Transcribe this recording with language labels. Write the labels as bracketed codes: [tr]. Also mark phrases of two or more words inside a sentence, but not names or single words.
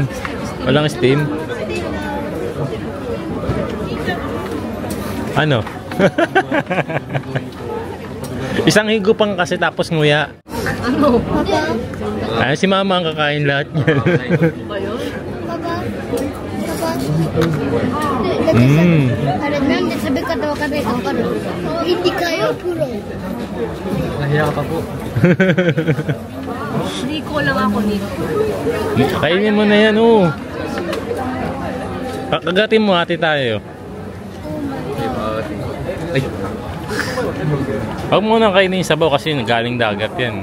[tl] Walang steam. Ano? Isang higupang kasi tapos nguya. Ano? Ay, si mama ang kakain lahat yan. Papa. Mm. [ja] あれなんで食べ方わかんないかわかる？ [tl] hindi kayo puro. Nahiya ka po. Nico lang ako, Nico. Kainin mo na yan, oh. Kagatin mo, ate tayo. Ay. Huwag mo nang kainin yung sabaw kasi galing dagat yan.